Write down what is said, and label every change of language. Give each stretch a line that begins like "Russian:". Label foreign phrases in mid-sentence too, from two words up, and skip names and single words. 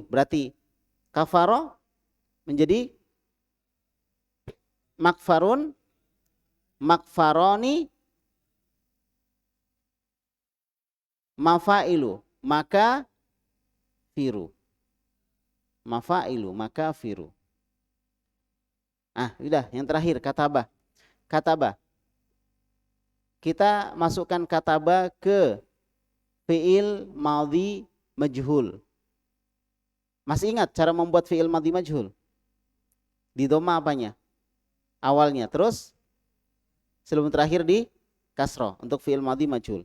Indonesian: Berarti kafaro menjadi
Arabic: مكفر، مكفرين، مفاعل، مكافر. مفاعل، مكافر.
Indonesian: Udah, yang terakhir katabah. Katabah. Kita masukkan katabah ke fi'il madhi majhul. Masih ingat cara membuat fi'il madhi majhul? Di dhamma apanya? Awalnya. Terus sebelum terakhir di kasroh untuk fi'il madhi majhul.